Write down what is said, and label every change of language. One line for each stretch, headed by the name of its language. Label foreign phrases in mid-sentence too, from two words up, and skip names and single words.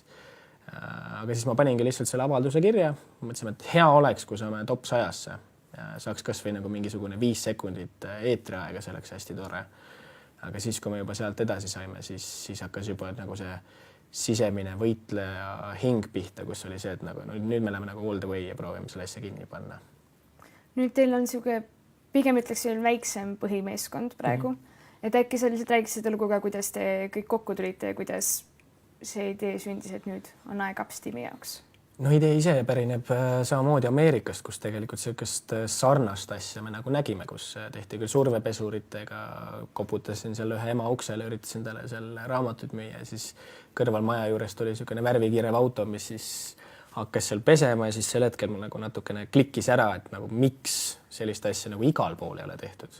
Estonian: Aga siis ma paningi lihtsalt selle avalduse kirja. Mõtlesime, et hea oleks, kui saame top 100-sse. Saaks kas või nagu mingisugune 5 sekundit eetriaega, see oleks hästi tore. Aga siis, kui me juba sealt edasi saime, siis hakkas juba nagu see sisemine võitleja hing pihta, kus oli see, et nagu, nüüd me läheme nagu
English: all the way
Estonian: ja proovime selle asja kinni panna. Nüüd teil on siuke, pigem ütleks väiksem põhimeeskond praegu. Et äkki sa lihtsalt räägid seda luguga, kuidas te kõik kokku tulite ja kuidas see idee sündis, et nüüd on aeg Upsteami jaoks? No idee ise pärineb samamoodi Ameerikast, kus tegelikult sellist sarnast asja me nagu nägime, kus tehti küll survepesuritega, koputasin seal ühe ema uksele, üritasin talle seal raamatuid müüa ja siis kõrval maja juurest oli niisugune värvikirev auto, mis siis hakkas seal pesema ja siis sel hetkel mul nagu natukene klikkis ära, et nagu miks sellist asja nagu igal pool ei ole tehtud.